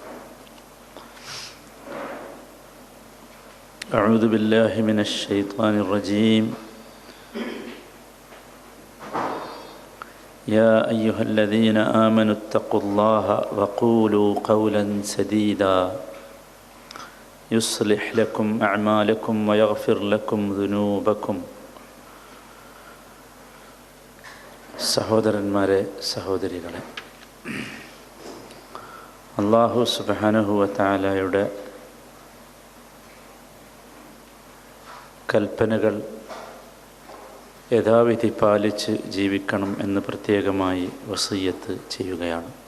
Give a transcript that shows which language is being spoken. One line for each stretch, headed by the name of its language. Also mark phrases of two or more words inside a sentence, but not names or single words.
Arabic: أعوذ بالله من الشيطان الرجيم. يا أيها الذين آمنوا اتقوا الله وقولوا قولا سديدا يصلح لكم أعمالكم ويغفر لكم ذنوبكم.
Malayalam: സഹോദരന്മാരെ, സഹോദരികളെ, അല്ലാഹു
Arabic: سبحانه وتعالى
Malayalam: കൽപ്പനകൾ യഥാവിധി പാലിച്ച് ജീവിക്കണം എന്ന് പ്രത്യേകമായി വസിയ്യത്ത് ചെയ്യുകയാണ്.